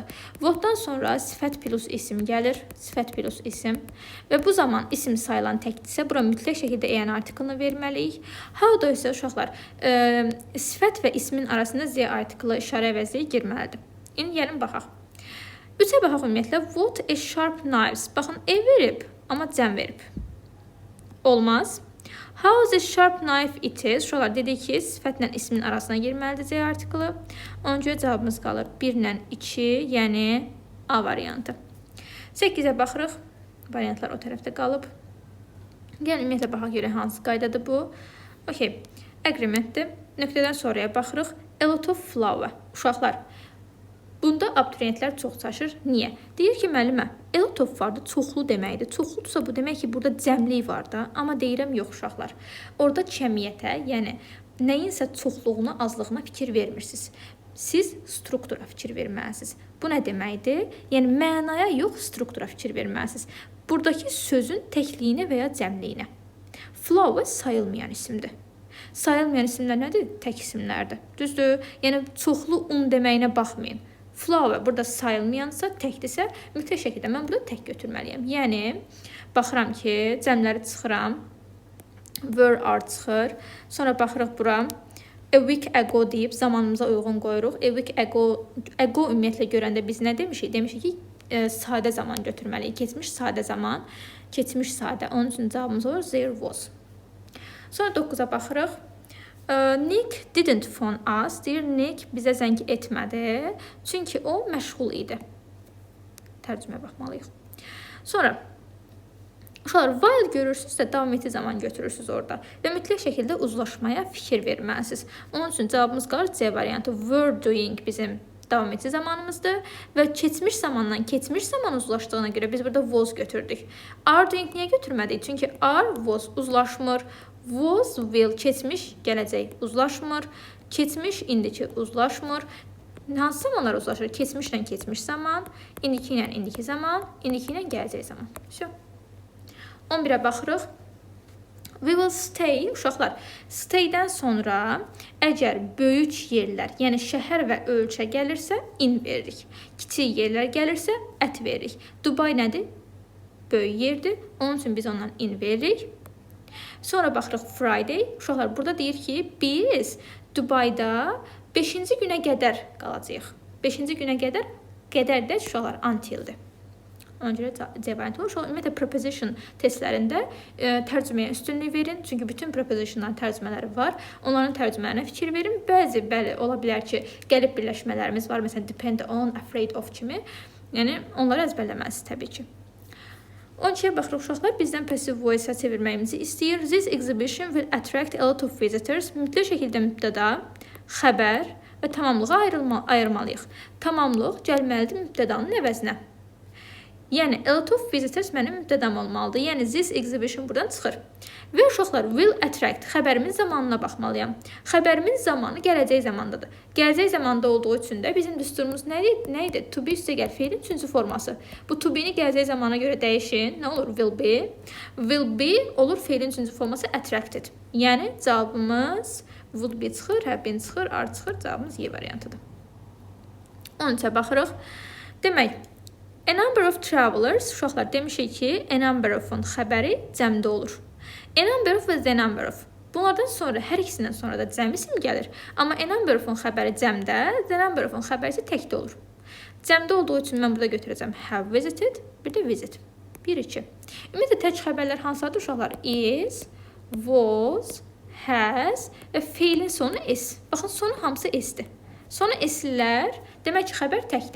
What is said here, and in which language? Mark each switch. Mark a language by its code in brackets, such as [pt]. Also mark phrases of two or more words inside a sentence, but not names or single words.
[az] What-dan sonra sifət plus isim gəlir. Sifət plus isim. Və bu zaman isim sayılan təkdirsə, bura mütləq şəkildə en artiklını verməliyik. How-da isə uşaqlar, sifət və ismin arasında Z artiklı işarə əvəzliyi girməlidir. İndi gəlin baxaq. 3-ə baxaq ümumiyyətlə. [en] What is sharp knives? [az] Baxın, verib, amma cəm verib. Olmaz. [en] How is a sharp knife it is? [az] Şuralar dedik ki, sifətlə ismin arasına girməlidir C artiklı. Ona görə cavabımız qalır 1 ilə 2, yəni A variantı. 8-ə baxırıq. Variantlar o tərəfdə qalıb. Gəlin, ümumiyyətlə baxaq görə hansı qaydadır bu. Okey, agreementdir. Nöqtədən sonraya baxırıq. [en] A lot of flour. [az] Uşaqlar, bunda abituriyentlər çox çaşır. Niyə? Deyir ki, müəllimə, [en] a lot of [az] vardı, çoxlu deməkdir. Çoxludursa bu demək ki, burada cəmlik var da. Amma deyirəm, yox uşaqlar. Orada kəmiyyətə, yəni nəyinsə çoxluğuna, azlığına fikir vermirsiniz. Siz struktura fikir verməlisiniz. Bu nə deməkdir? Yəni mənaya yox, struktura fikir verməlisiniz. Buradakı sözün təkliyinə və ya cəmliyinə. Flour sayılmayan isimdir. Sayılmayan isimlər nədir? Tək isimlərdir. Düzdür? Yəni çoxlu un deməyinə baxmayın. Flour burada sayılmayansa, təkdirsə, mütləq şəkildə mən burada tək götürməliyəm. Yəni, baxıram ki, cəmləri çıxıram. [en] Were are [az] çıxır. Sonra baxırıq bura. [en] A week ago [az] deyib zamanımıza uyğun qoyuruq. [en] A week ago [az] ümumiyyətlə görəndə biz nə demişik? Demişik ki, sadə zaman götürməliyik. Keçmiş sadə zaman. Keçmiş sadə. Onun üçün cavabımız olur [en] there was. [az] Sonra 9-a baxırıq. [en] Nick didn't phone us. [az] Deyir, Nick bizə zəng etmədi. Çünki o məşğul idi. Tərcüməyə baxmalıyıq. Sonra, uşaqlar, while görürsünüzsə, davam etdiyi zaman götürürsünüz orada. Və mütləq şəkildə uzlaşmaya fikir verməlisiniz. Onun üçün cavabımız qalır C variantı. [en] Were doing [az] bizim davam etdiyi zamanımızdır. Və keçmiş zamandan keçmiş zaman uzlaşdığına görə biz burada was götürdük. [en] Are doing [az] niyə götürmədik? Çünki are, was uzlaşmır. [en] Was, will, [az] keçmiş, gələcək uzlaşmır. Keçmiş, indiki uzlaşmır. Hansı zamanlar uzlaşır? Keçmişlə keçmiş zaman, indiki ilə indiki zaman, indiki ilə gələcək zaman. 11-ə baxırıq. [en] We will stay, [az] uşaqlar, stay-dən sonra əgər böyük yerlər, yəni şəhər və ölkə gəlirsə, in veririk. Kiçik yerlər gəlirsə, at veririk. Dubai nədir? Böyük yerdir. Onun üçün biz ondan in veririk. Sonra baxırıq Friday. Uşaqlar, burada deyir ki, biz Dubai'da 5-ci günə qədər qalacağıq. 5-ci günə qədər də uşaqlar until-dir. Ona görə C variantı olur. Ümumiyyətlə, preposition testlərində tərcüməyə üstünlük verin. Çünki bütün prepositionların tərcümələri var. Onların tərcümələrinə fikir verin. Bəzi, bəli, ola bilər ki, gəlib birləşmələrimiz var. Məsələn, [en] depend on, afraid of kimi. [az] Yəni, onları əzbərləməlisiniz təbii ki. 12-yə baxırıq uşaqlar, bizdən [en] passive voice-a [az] çevirməyimizi istəyir. [en] This exhibition will attract a lot of visitors. [az] Mütləq şəkildə mübtəda, xəbər və tamamlığa ayırmalıyıq. Tamamlıq gəlməlidir mübtədanın əvəzinə. Yəni, [en] a lot of visitors [az] mənim mübtədam olmalıdır. Yəni, [en] this exhibition [az] buradan çıxır. Və uşaqlar, [en] will attract, [az] xəbərimin zamanına baxmalıyam. Xəbərimin zamanı gələcək zamandadır. Gələcək zamanda olduğu üçün də bizim düsturumuz nə idi? [en] To be [az] üstə gəl feilin 3-cü forması. Bu [en] to be-ni [az] gələcək zamana görə dəyişin. Nə olur? [en] Will be. Will be [az] olur feilin 3-cü forması attracted. Yəni, cavabımız [en] would be [az] çıxır, [en] have been [az] çıxır, are çıxır. Cavabımız Y variantıdır. 13-ə baxırıq. Demək, [en] a number of travelers, [az] uşaqlar demişik ki, [en] a number of-un [az] xəbəri cəmdə olur. [en] A number of və the number of. [az] Bunlardan sonra, hər ikisindən sonra da cəm isim gəlir. Amma [en] a number of-un [az] xəbəri cəmdə, [en] the number of-un [az] xəbəri isə təkdə olur. Cəmdə olduğu üçün mən burada götürəcəm [en] have visited, [az] bir də visit. 1-2. Ümumiyyətlə, tək xəbərlər hansıdır uşaqlar? [en] Is, was, has [az] və feilin sonu is. Baxın, sonu hamısı isdir. Sonu islər, demək ki, xəbər təkdir.